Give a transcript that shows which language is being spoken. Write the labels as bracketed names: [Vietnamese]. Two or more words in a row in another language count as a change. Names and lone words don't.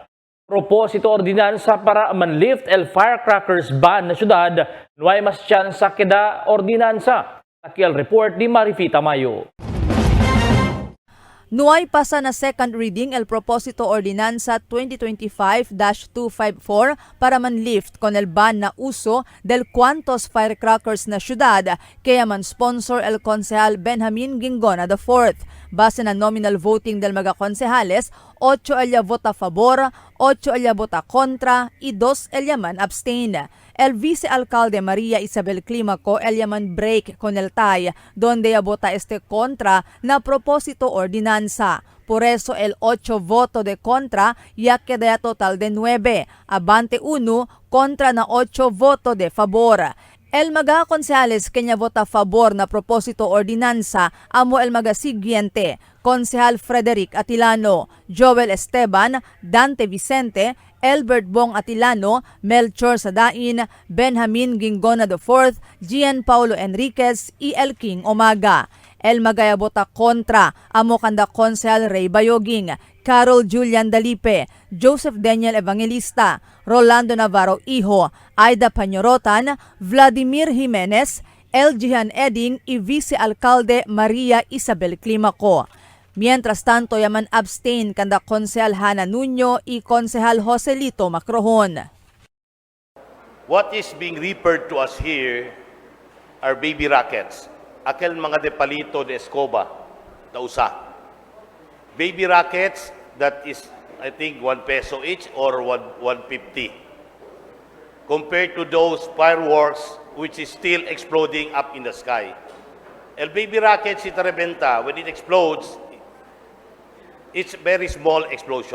[Chavacano] Propósito ordinanza para manlift el firecrackers ban na ciudad, no hay mas tsansa que da ordinanza. Aquí el report ni Marifita Mayo. Nuay pasa na second reading el Propósito Ordinanza 2025-254 para manlift con el ban na uso del cuantos firecrackers na syudad, kaya man sponsor el konsehal Benjamin Gingona IV. Base na nominal voting del mga konsehales, 8 ella vota favor, 8 ella vota contra, y 2 ella man abstain. El vicealcalde Maria Isabel Climaco ella man break con el tie, donde ella vota este contra na propósito ordinanza. Por eso el 8 voto de contra ya queda total de 9, abante 1 contra na 8 voto de favor. El mga konsehales kanya vota favor na propósito ordinanza amo el mga siguiente: Konsehal Frederick Atilano, Joel Esteban, Dante Vicente, Elbert Bong Atilano, Melchor Sadain, Benjamin Gingona IV, Gian Paulo Enriquez, y El King Omaga. El magaya bota kontra amo kanda Konsehal Ray Bayoging, Carol Julian Dalipe, Joseph Daniel Evangelista, Rolando Navarro Iho, Aida Pañorotan, Vladimir Jimenez, El Jihan Eding y Vice-Alcalde Maria Isabel Climaco. Mientras tanto, yaman abstain kanda Konsehal Hana Nuño y Konsehal Joselito Macrohon. [English] What is being referred to us here are baby rackets. [Chavacano] Aquel mga de palito de escoba, na usa. [English] Baby rackets that is, I think, 1 peso each or 150. Compared to those fireworks which is still exploding up in the sky. [Chavacano] El baby rocket si rebenta, [English] when it explodes, it's very small explosion.